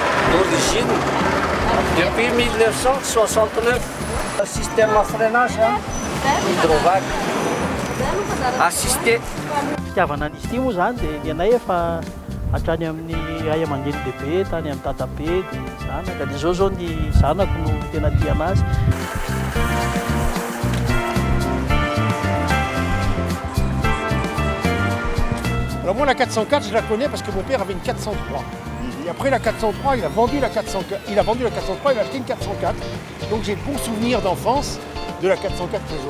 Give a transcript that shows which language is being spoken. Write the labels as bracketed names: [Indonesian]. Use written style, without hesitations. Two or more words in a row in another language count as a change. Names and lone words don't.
[French] d'origine depuis 1969. Le système à freinage, hydrovac, assisté. [Malagasy] Fitiavana an'izy ity moa zany dia ny anay efa hatrany amin'ny ray aman-dreny lehibe tany amin'ny tatabe dia zanaka dia zao ny zanako no tena tia anazy. [French] Alors moi la 404 je la connais parce que mon père avait une 403. Et après la 403, il a vendu la 403, il a acheté une 404. Donc j'ai de bons souvenirs d'enfance de la 404 Peugeot.